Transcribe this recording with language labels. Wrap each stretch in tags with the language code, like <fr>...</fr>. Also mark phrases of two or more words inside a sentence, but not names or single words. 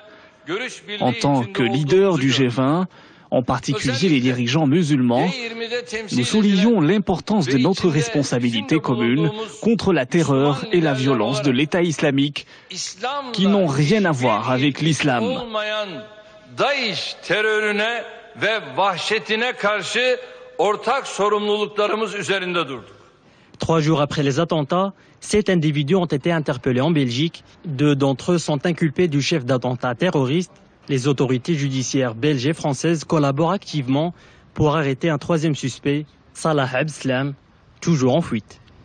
<fr>En tant que leader du G20, en particulier les dirigeants musulmans, nous soulignons l'importance de notre responsabilité commune contre la terreur et la violence de l'État islamique qui n'ont rien à voir avec l'islam.</fr> <tr>Daesh terörüne ve vahşetine karşı ortak sorumluluklarımız üzerinde durduk.</tr> <fr>3 jours après les attentats, 7 individus ont été interpellés en Belgique. 2 d'entre eux sont inculpés du chef d'attentat terroriste. Les autorités judiciaires belges et françaises collaborent activement pour arrêter un 3e suspect, Salah Abdeslam, toujours en fuite.</fr>